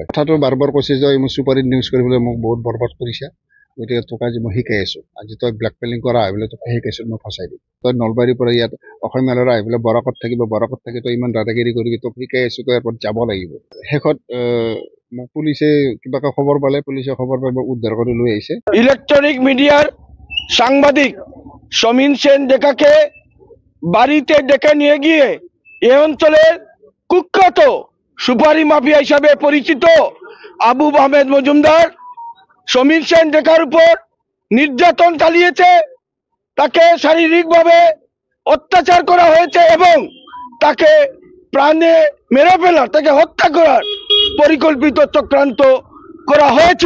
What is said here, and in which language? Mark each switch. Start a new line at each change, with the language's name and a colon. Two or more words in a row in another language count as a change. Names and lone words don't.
Assamese: কথাটো বাৰ বাৰ কৈছে যে মই চুপাৰীত নিউজ কৰিবলৈ মোক বহুত বৰবাদ কৰিছে, গতিকে তোক আজি মই শিকাই আছোঁ। আজি তই ব্লেকমেইলিং কৰা আহি পেলাই তোক শিকাইছোঁ, মই ফচাই দিম। তই নলবাৰীৰ পৰা ইয়াত অসমীয়া ল'ৰা আহি পেলাই বৰাকত থাকিব, বৰাকত থাকি তই ইমান দাদাগিৰি কৰিবি, তোক শিকাই আছোঁ, তই এয়াৰপৰ্ট যাব লাগিব। শেষত মোক পুলিচে কিবাকে খবৰ পালে, পুলিচে খবৰ পাই মোক উদ্ধাৰ কৰি লৈ আহিছে।
Bangla: ইলেকট্রনিক মিডিয়ার সাংবাদিক সমীন সেন ডেকাকে বাড়িতে ডেকে নিয়ে গিয়ে এ অঞ্চলের কুখ্যাত সুপারি মাফিয়া হিসাবে পরিচিত আবু আহমেদ মজুমদার সমীন সেন ডেকার উপর নির্যাতন চালিয়েছে, তাকে শারীরিকভাবে অত্যাচার করা হয়েছে এবং তাকে প্রাণে মেরে ফেলার, তাকে হত্যা করার পরিকল্পিত চক্রান্ত করা হয়েছিল।